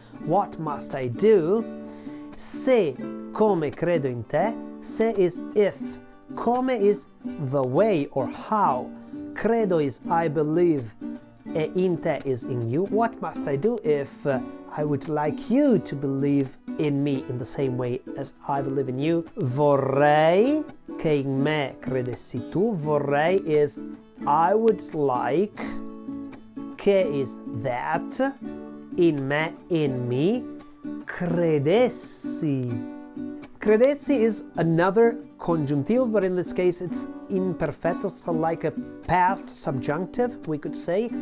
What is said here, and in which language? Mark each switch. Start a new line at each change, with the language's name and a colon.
English: What must I do?
Italian: Se come credo in te,
English: se is if, come is the way or how, credo is I believe, e in te is in you. What must I do if I would like you to believe in me in the same way as I believe in you?
Italian: Vorrei che in me credessi tu.
English: Vorrei is I would like, che is that, in me, in me, credessi. Credessi is another congiuntivo, but in this case it's imperfecto, so like a past subjunctive, we could say.